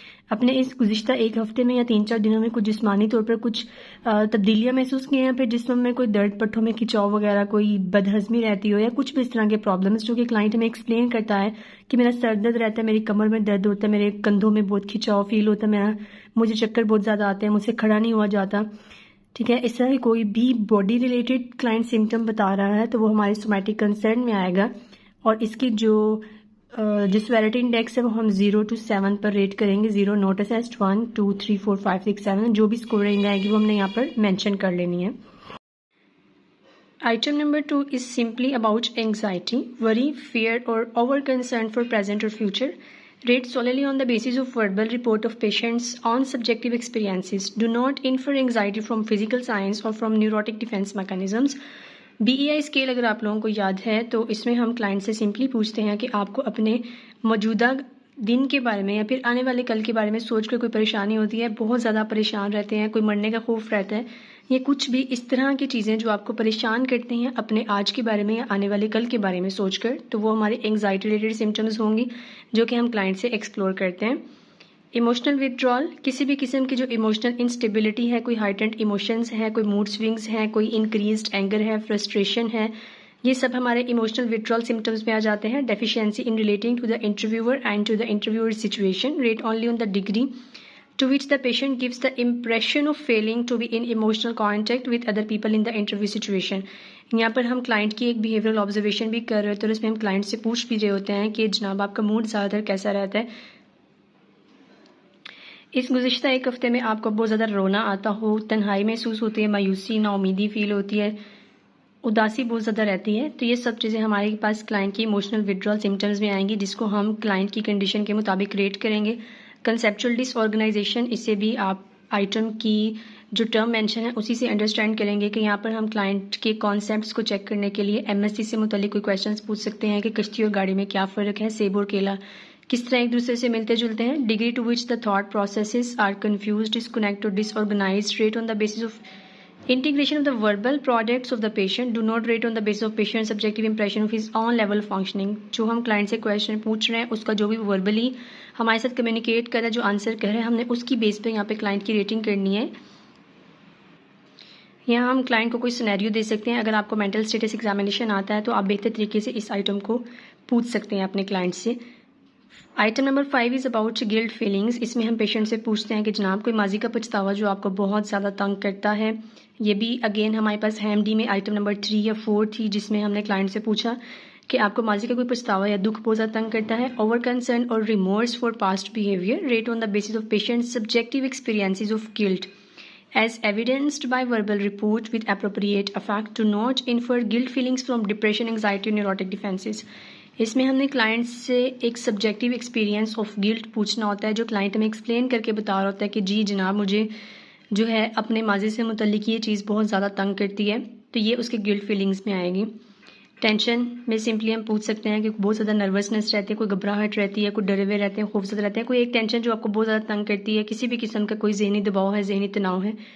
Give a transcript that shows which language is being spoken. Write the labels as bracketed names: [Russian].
[Urdu] اپنے اس گزشتہ ایک ہفتے میں یا 3-4 دنوں میں کچھ جسمانی طور پر کچھ تبدیلیاں محسوس کی ہیں، پھر جسم میں کوئی درد، پٹھوں میں کھچاؤ وغیرہ، کوئی بدہضمی رہتی ہو یا کچھ بھی اس طرح کے پرابلمس جو کہ کلائنٹ ہمیں ایکسپلین کرتا ہے کہ میرا سر درد رہتا ہے، میری کمر میں درد ہوتا ہے، میرے کندھوں میں بہت کھچاؤ فیل ہوتا ہے، مجھے چکر بہت زیادہ آتے ہیں، مجھ سے کھڑا نہیں ہوا جاتا، ٹھیک ہے، اس طرح کوئی بھی باڈی ریلیٹڈ کلائنٹ سمٹم بتا رہا ہے تو وہ ہمارے سومیٹک کنسرن میں آئے گا۔ اور اس کی جو سیورٹی انڈیکس ہے وہ ہم 0 to 7 پر ریٹ کریں گے. 0 [English] not assessed, [Urdu] 1 2 3 4 5 6 7, جو بھی اسکورنگ آئے گی وہ ہم نے یہاں پر مینشن کر لینی ہے. [English] Item number 2 is simply about anxiety, worry, fear or over concern for present or future. Rate solely on the basis of verbal report of patients on subjective experiences. Do not infer anxiety from physical signs or from neurotic defense mechanisms. [Urdu] BEI scale اگر آپ لوگوں کو یاد ہے تو اس میں ہم client سے سمپلی پوچھتے ہیں کہ آپ کو اپنے موجودہ دن کے بارے میں یا پھر آنے والے کل کے بارے میں سوچ کر کوئی پریشانی ہوتی ہے, بہت زیادہ پریشان رہتے ہیں, کوئی مرنے کا خوف رہتا ہے, یہ کچھ بھی اس طرح کی چیزیں جو آپ کو پریشان کرتے ہیں اپنے آج کے بارے میں یا آنے والے کل کے بارے میں سوچ کر, تو وہ ہمارے انگزائٹی ریلیٹڈ سمٹمز ہوں گی جو کہ ہم کلائنٹ سے ایکسپلور کرتے ہیں. ایموشنل وتھڈرال, کسی بھی قسم کی جو ایموشنل انسٹیبلٹی ہے, کوئی ہائٹنڈ ایموشنز ہے, کوئی موڈ سوئنگز ہیں, کوئی انکریزڈ اینگر ہے, فرسٹریشن ہے, یہ سب ہمارے ایموشنل وتھڈرال سمٹمز میں آ جاتے ہیں. [English] Deficiency in relating to the interviewer and to the interviewer situation. Rate only on the degree to which the patient gives the impression of failing to be in emotional contact with other people in the interview situation. [Urdu] یہاں پر ہم client کی ایک behavioural observation بھی کر رہے ہوتے ہیں اور اس میں ہم کلائنٹ سے پوچھ بھی رہے ہوتے ہیں کہ جناب آپ کا موڈ زیادہ تر کیسا رہتا ہے. اس گزشتہ ایک ہفتے میں آپ کو بہت زیادہ رونا آتا ہو, تنہائی محسوس ہوتی ہے, مایوسی, نا امیدی فیل ہوتی ہے, اداسی بہت زیادہ رہتی ہے, تو یہ سب چیزیں ہمارے پاس کلائنٹ کی ایموشنل وتھڈرال سمٹمز میں آئیں گی جس کو ہم کلائنٹ کی کنڈیشن کے مطابق ریٹ کریں گے. کنسیپچول ڈس آرگنائزیشن, اس سے بھی آپ آئٹم کی جو ٹرم مینشن ہے اسی سے انڈرسٹینڈ کریں گے کہ یہاں پر ہم کلائنٹ کے کانسیپٹس کو چیک کرنے کے لیے MSc سے متعلق کوئی کویشچنس پوچھ سکتے ہیں کہ کشتی اور گاڑی میں کیا فرق ہے, سیب اور کیلا کس طرح ایک دوسرے سے ملتے جلتے ہیں. [English] Degree to which the thought processes are confused, disconnect اور disorganized. Rate on the basis of integration of the verbal products of the patient. Do not rate on the basis of patient's subjective impression of his own level of functioning. [Urdu] جو ہم client سے question پوچھ رہے ہیں اس کا جو بھی verbally ہمارے ساتھ کمیونیکیٹ کر رہا ہے, جو آنسر کر رہے ہیں, ہم نے اس کی بیس پہ یہاں پہ کلائنٹ کی ریٹنگ کرنی ہے. یہاں ہم کلائنٹ کو کوئی سینیریو دے سکتے ہیں. اگر آپ کو مینٹل اسٹیٹس ایگزامینیشن آتا ہے تو آپ بہتر طریقے سے اس آئٹم کو پوچھ سکتے ہیں اپنے کلائنٹ سے. [English] Item number 5 is about guilt feelings. [Urdu] اس میں ہم پیشنٹ سے پوچھتے ہیں کہ جناب کوئی ماضی کا پچھتاوا جو آپ کو بہت زیادہ تنگ کرتا ہے. یہ بھی اگین ہمارے پاس HAM-D میں آئٹم نمبر 3 یا 4 تھی جس میں ہم نے کلائنٹ سے پوچھا کہ آپ کو ماضی کا کوئی پچھتاوا یا دکھ بہت زیادہ تنگ کرتا ہے. [English] Over concern اور remorse for past behaviour. Rate on the basis of patient subjective experiences of guilt as evidenced by verbal report with appropriate effect. To not infer guilt feelings from depression, anxiety, neurotic defenses. [Urdu] اس میں ہم نے client سے ایک subjective experience of guilt پوچھنا ہوتا ہے جو client ہمیں ایکسپلین کر کے بتا رہا ہوتا ہے کہ جی جناب مجھے جو ہے اپنے ماضی سے متعلق یہ چیز بہت زیادہ تنگ کرتی ہے, تو یہ اس کے گلٹ فیلنگس میں آئے گی. ٹینشن میں سمپلی ہم پوچھ سکتے ہیں کہ بہت زیادہ نروسنس رہتی ہے, کوئی گھبراہٹ رہتی ہے, کوئی ڈرے ہوئے رہتے ہیں, خوفزدہ رہتے ہیں, کوئی ایک ٹینشن جو آپ کو بہت زیادہ تنگ کرتی ہے, کسی بھی قسم کا کوئی ذہنی دباؤ ہے, ذہنی تناؤ ہے.